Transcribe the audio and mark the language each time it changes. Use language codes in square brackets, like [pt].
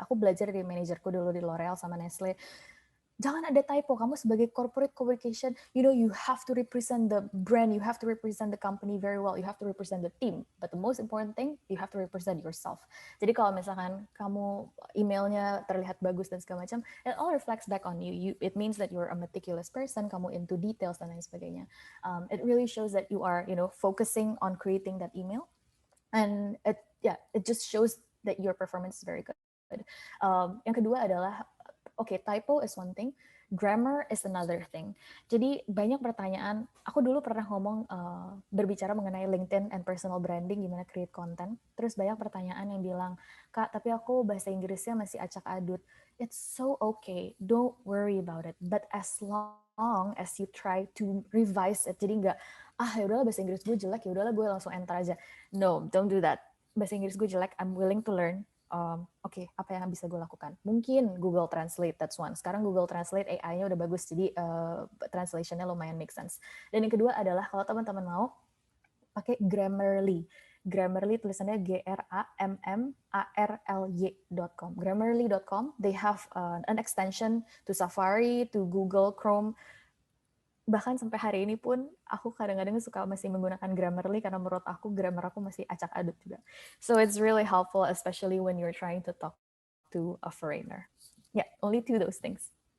[id] Aku belajar dari manajerku dulu di L'Oreal sama Nestle. Jangan ada typo. Kamu sebagai [en] corporate communication, you have to represent the brand, you have to represent the company very well, you have to represent the team. But the most important thing, you have to represent yourself. [id] Jadi kalau misalkan kamu emailnya terlihat bagus dan segala macam, [en] it all reflects back on you. It means that you're a meticulous person, kamu into details [id] dan lain sebagainya. [en] It really shows that you are, focusing on creating that email, and it just shows that your performance is very good. [id] Yang kedua adalah [en] typo is one thing, grammar is another thing. [id] Jadi banyak pertanyaan, aku dulu pernah ngomong berbicara mengenai LinkedIn and personal branding, gimana create content. Terus banyak pertanyaan yang bilang, Kak, tapi aku bahasa Inggrisnya masih acak adut. [en] It's so okay, don't worry about it. But as long as you try to revise it, [id] jadi nggak, yaudahlah bahasa Inggris gue jelek, yaudahlah gue langsung enter aja. [en] No, don't do that. [id] Bahasa Inggris gue jelek, [en] I'm willing to learn. [id] oke, apa yang bisa gue lakukan? Mungkin Google Translate, [en] that's one. [id] Sekarang Google Translate AI-nya udah bagus, jadi translation-nya lumayan make sense. Dan yang kedua adalah kalau teman-teman mau, pakai Grammarly. Grammarly tulisannya Grammarly.com. [en] Grammarly.com, they have an extension to Safari, to Google Chrome. [id] Bahkan sampai hari ini pun aku kadang-kadang suka masih menggunakan Grammarly karena menurut aku grammar aku masih acak-adut juga. [en] So it's really helpful, especially when you're trying to talk to a foreigner. Yeah, only two those things.